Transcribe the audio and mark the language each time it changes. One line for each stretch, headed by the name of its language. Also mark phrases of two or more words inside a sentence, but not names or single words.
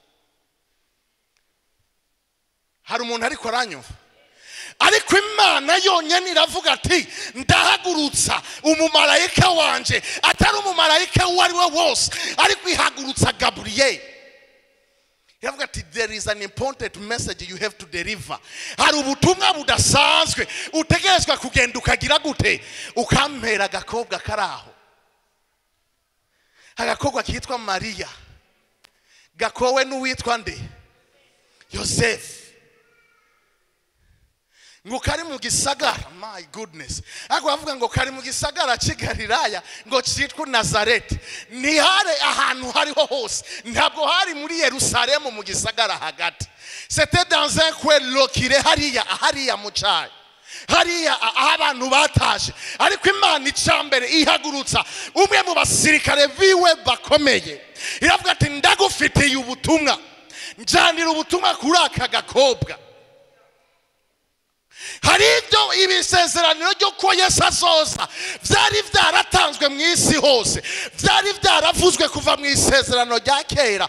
Rundi: Hari umuntu ariko aranyumva? Ariko Imana yonyene iravuga ati ndahagurutsa umumarayika wanje, atari umumarayika uwo ari we wose, ariko ihagurutsa Gaburiyeli. Iravuga ati
English: there is an important message you have to deliver.
Rundi: Hari ubutumwa budasanzwe utegerezwa kugenda ukagira gute, ukampera agakobwa karaho. Agakobwa kitwa Mariya, gakowe n'uwitwa nde? Yosefu ngo kari mu gisagara,
English: my goodness,
Rundi: ariko bavuga ngo kari mu gisagara cy'Igalilaya ngo cyitwa Nazareti. Ni hari ahantu hariho hose, ntabwo hari muri Yerusalemu mu gisagara hagati.
French: C'était dans un coin locale
Rundi: hariya mu cyaro, hariya aho abantu bataje. Ariko Imana icambere ihagurutsa umwe mu basirikare biwe bakomeye, iravuga ati ndagufitiye ubutumwa, njanira ubutumwa kuri aka gakobwa. Hari ibyo ibisezerano ryo ko Yesu azoza byari byaratanzwe mu isi hose, byari byaravuzwe kuva mu isezerano rya kera.